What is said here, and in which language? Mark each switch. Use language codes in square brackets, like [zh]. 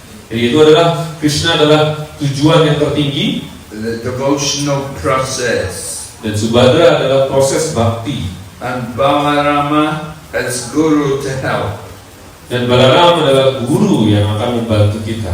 [id] Jadi itu adalah Krishna adalah tujuan yang tertinggi [en] the devotional process, [id] dan Subhadra adalah proses bakti. [en] and Balarama as Guru to help. [id] Dan Balaram adalah guru yang akan membantu kita.